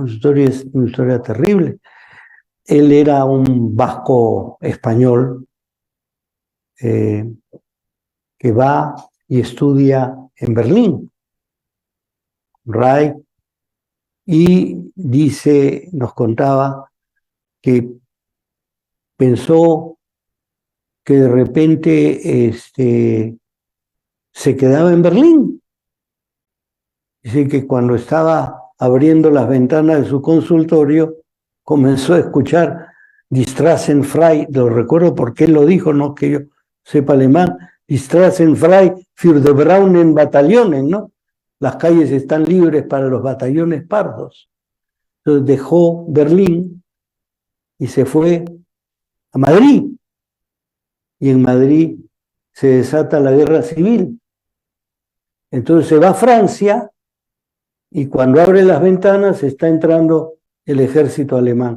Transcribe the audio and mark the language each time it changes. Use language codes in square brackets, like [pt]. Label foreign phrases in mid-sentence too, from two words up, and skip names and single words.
[es] Su historia es una historia terrible. Él era un vasco español que va y estudia en Berlín, Reich, y dice, nos contaba que pensó que de repente se quedaba en Berlín. Dice que cuando estaba abriendo las ventanas de su consultorio, comenzó a escuchar [de] Die Straßen frei, [es] lo recuerdo porque él lo dijo, no que yo sepa alemán, [de] Die Straßen frei für die braunen Bataillonen, [es] ¿no? Las calles están libres para los batallones pardos. Entonces dejó Berlín y se fue a Madrid. Y en Madrid se desata la guerra civil. Entonces se va a Francia y cuando abre las ventanas está entrando el ejército alemán.